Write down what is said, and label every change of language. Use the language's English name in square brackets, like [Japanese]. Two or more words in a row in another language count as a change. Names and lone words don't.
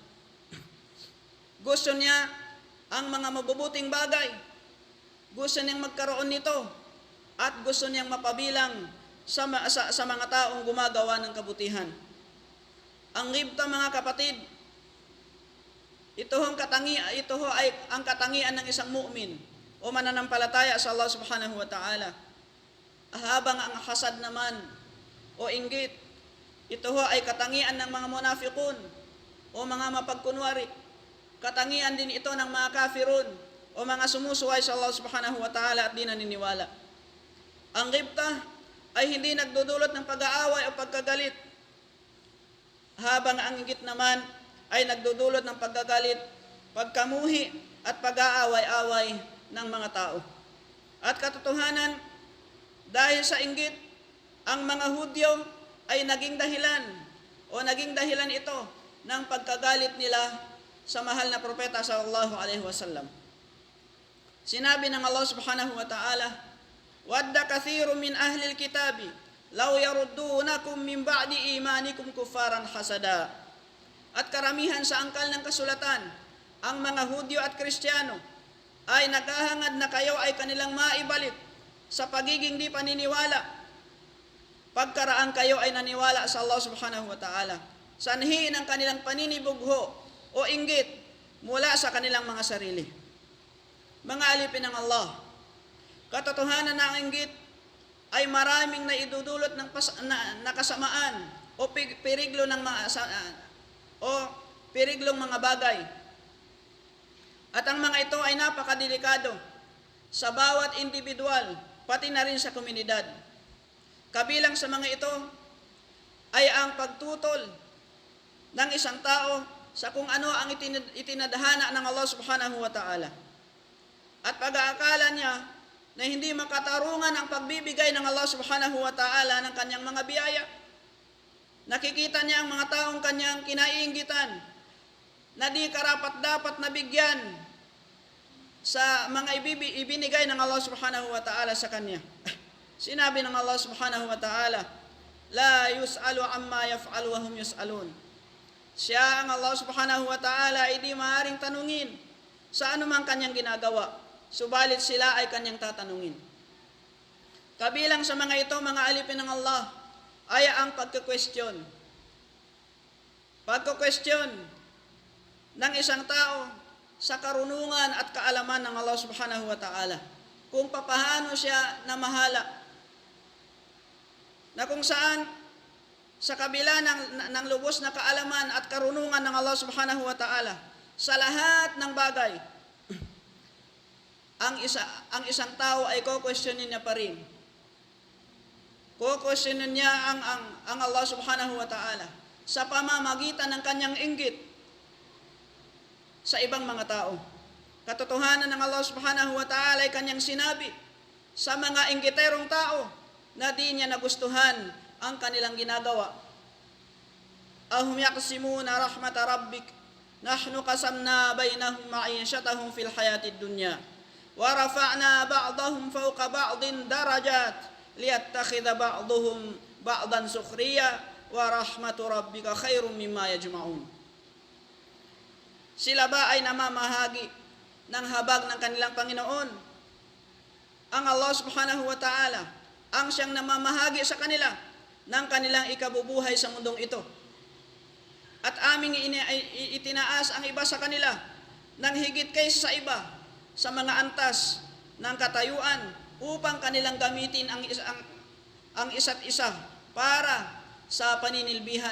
[Filipino] Gusto niya ang mga mabubuting bagay, gusto niyang magkaroon nito, at gusto niyang mapabilang sa mga taong gumagawa ng kabutihan. Ang ghibtah, mga kapatid, ito ay ang katangian ng isang mu'min o mananampalataya sa Allah [Arabic] سبحانه وتعالى. [Filipino] Habang ang hasad naman o inggit, ito ay katangian ng mga munafiqun o mga mapagkunwari. Katangian din ito ng mga kafirun o mga sumusuway sa Allah [Arabic] سبحانه وتعالى [Filipino] at di naniniwala. Ang ghibtah ay hindi nagdudulot ng pag-aaway o pagkagalit, habang ang inggit naman ay nagdudulot ng pagkagalit, pagkamuhi at pag-aaway-away ng mga tao. At katotohanan, dahil sa inggit, ang mga Hudyo ay naging dahilan ito ng pagkagalit nila sa mahal na propeta [Arabic] صلى الله عليه وسلم. [Filipino] Sinabi ng [Arabic] Allah سبحانه وتعالى، ودّ كثير من أهل الكتاب لو يردونكم من بعد إيمانكم كفارا حسدا. [Filipino] At karamihan sa angkal ng kasulatan, ang mga Hudyo at Kristiyano ay naghahangad na kayo ay kanilang maibalik sa pagiging di paniniwala, pagkaraan kayo ay naniwala sa Allah [Arabic] سبحانه وتعالى, [Filipino] sanhi ng kanilang paninibugho o inggit mula sa kanilang mga sarili. Mga alipin ng Allah, katotohanan na ang inggit ay maraming naidudulot ng kasamaan o piriglong mga bagay. At ang mga ito ay napakadelikado sa bawat individual, pati na rin sa komunidad. Kabilang sa mga ito ay ang pagtutol ng isang tao sa kung ano ang itinadhana ng Allah [Arabic] سبحانه وتعالى, [Filipino] at pag-aakala niya na hindi makatarungan ang pagbibigay ng Allah [Arabic] سبحانه وتعالى [Filipino] ng kanyang mga biyaya. Nakikita niya ang mga taong kanyang kinaiinggitan na di karapat-dapat na bigyan sa mga ibinigay ng Allah [Arabic] سبحانه وتعالى [Filipino] sa kanya. Sinabi ng [Arabic] Allah سبحانه وتعالى، لا يسأل عما يفعل وهم يسألون. [Filipino] Siya, ang [Arabic] Allah سبحانه وتعالى, [Filipino] ay di maaaring tanungin sa anumang kanyang ginagawa, subalit sila ay kanyang tatanungin. Kabilang sa mga ito, mga alipin ng Allah, ay ang pagka-question. pagko-question ng isang tao sa karunungan at kaalaman ng Allah [Arabic] سبحانه وتعالى. [Filipino] Kung papaano siya namahala. Na kung saan sa kabila ng lubos na kaalaman at karunungan ng Allah [Arabic] سبحانه وتعالى, [Filipino] sa lahat ng bagay, ang isang tao ay ko-questionin niya pa rin. Ko-questionin niya ang Allah [Arabic] سبحانه وتعالى [Filipino] sa pamamagitan ng kanyang inggit sa ibang mga tao. Katotohanan ng Allah [Arabic] سبحانه وتعالى [Filipino] ay kanyang sinabi sa mga inggiterong tao na di niya nagustuhan ang kanilang ginagawa. [Arabic] أهم يقسمون رحمة ربك نحن قسمنا بينهم معيشتهم في الحياة الدنيا ورفعنا بعضهم فوق بعض درجات ليتخذ بعضهم بعضا سخريا ورحمة ربك خير مما يجمعون. [Filipino] Sila ba ay namamahagi ng habag ng kanilang Panginoon? Ang Allah [Arabic] سبحانه وتعالى [Filipino] ang siyang namamahagi sa kanila ng kanilang ikabubuhay sa mundong ito. At aming itinaas ang iba sa kanila ng higit kaysa sa iba sa mga antas ng katayuan upang kanilang gamitin ang isa't isa para sa paninilbihan.